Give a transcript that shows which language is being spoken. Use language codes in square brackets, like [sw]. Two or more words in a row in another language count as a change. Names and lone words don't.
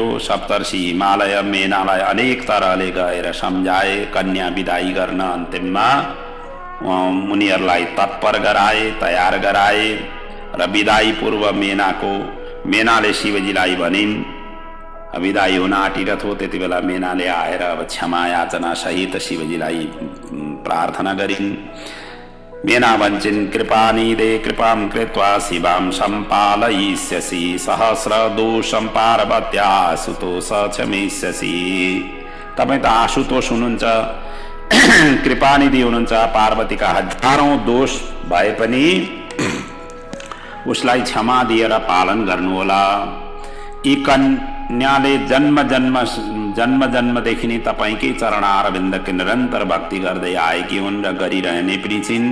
[ne] सप्तर्षि हिमालय मेनालाई अनेक तरहले गएर सम्झाए, कन्या विदाई गर्न अन्तिममा उनीहरूलाई तत्पर गराए, तयार गराए। र विदाई पूर्व मेनाले शिवजीलाई भनिन्, विदाई हुन आँटिरहत हो। त्यति बेला मेनाले आएर अब क्षमा याचना सहित शिवजीलाई प्रार्थना गरिन्। मेना भन्छन्, [sa] कृपानिदे कृपां कृत्वा शिवां सम्पालयिष्यसि, सहस्र दोषं पार्वत्या आशुतोष क्षमिष्यसि। [ne] तपाईँ त आशुतोष हुनुहुन्छ, कृपानिधि हुनुहुन्छ। पार्वतीका हजारौं दोष भए पनि उसलाई क्षमा दिएर पालन गर्नुहोला। यी कन्याले जन्म जन्मदेखि नै तपाईकै चरणारविन्दको निरन्तर भक्ति गर्दै आएकी हुन् र गरिरहने पनि छिन्।